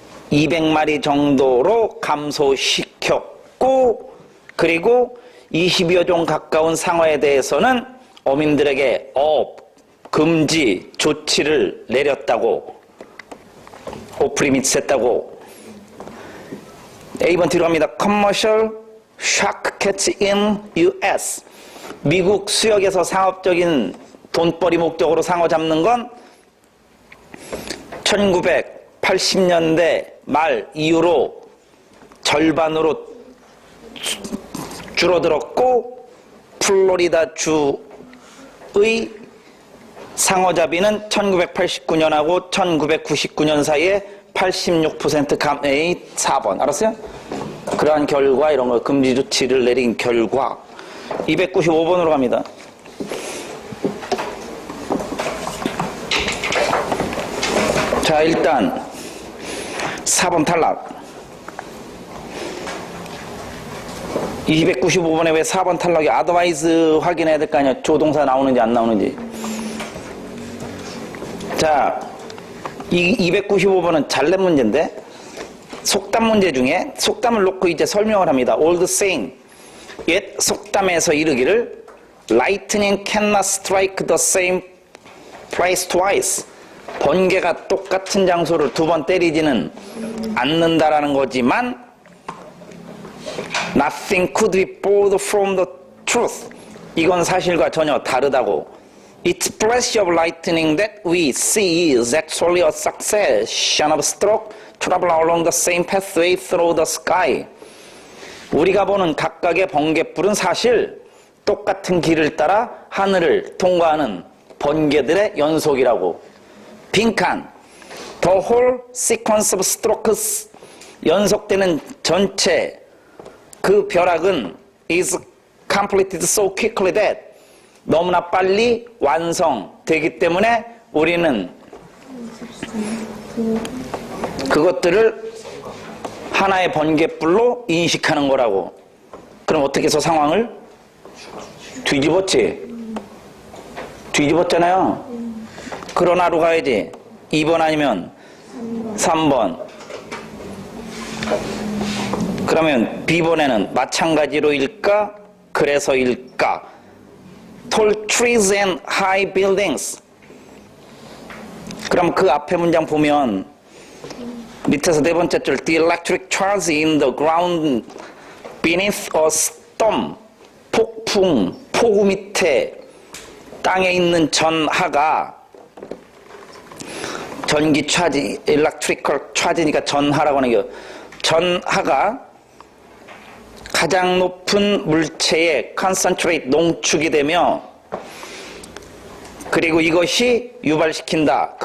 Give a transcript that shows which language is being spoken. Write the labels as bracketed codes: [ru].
[ko] 200마리 정도로 감소시켰고, 그리고 20여 종 가까운 상어에 대해서는 어민들에게 어업 금지 조치를 내렸다고, 오프리미트 했다고. A번 뒤로 갑니다. [en] Commercial shark catch in US. [ko] 미국 수역에서 상업적인 돈벌이 목적으로 상어 잡는 건 1980년대 말 이후로 절반으로 줄어들었고, 플로리다 주의 상어잡이는 1989년하고 1999년 사이에 86% 감액이 4번. 알았어요? 그러한 결과 이런 거 금지 조치를 내린 결과. 295번으로 갑니다. 자, 일단 4번 탈락. 295번에 왜 4번 탈락이 otherwise 확인해야 될 거 아니야. 조동사 나오는지 안 나오는지. 자, 295번은 잘낸 문제인데 속담 문제 중에 속담을 놓고 이제 설명을 합니다. [en] old saying. [ko] 옛 속담에서 이르기를 [en] lightning cannot strike the same place twice. [ko] 번개가 똑같은 장소를 두 번 때리지는 않는다라는 거지만 [en] nothing could be further from the truth. [ko] 이건 사실과 전혀 다르다고. [en] Each flash of lightning that we see is actually a succession of strokes travel along the same pathway through the sky. [ko] 우리가 보는 각각의 번갯불은 사실 똑같은 길을 따라 하늘을 통과하는 번개들의 연속이라고. 빈칸. [en] The whole sequence of strokes. [ko] 연속되는 전체 그 벼락은 [en] is completed so quickly that [ko] 너무나 빨리 완성되기 때문에 우리는 그것들을 하나의 번갯불로 인식하는 거라고. 그럼 어떻게 해서 상황을 뒤집었잖아요. 그러나로 가야지. 2번 아니면 3번. 그러면 B번에는 마찬가지로일까? 그래서일까? [en] Tall trees and high buildings. [ko] 그럼 그 앞에 문장 보면 밑에서 네 번째 줄 [en] The electric charge in the ground beneath a storm. [ko] 폭풍, 폭우 밑에 땅에 있는 전하가 전기 차지, electrical charge니까 전하라고 하는 게 전하가 가장 높은 물체에 concentrate, 농축이 되며 그리고 이것이 유발시킨다.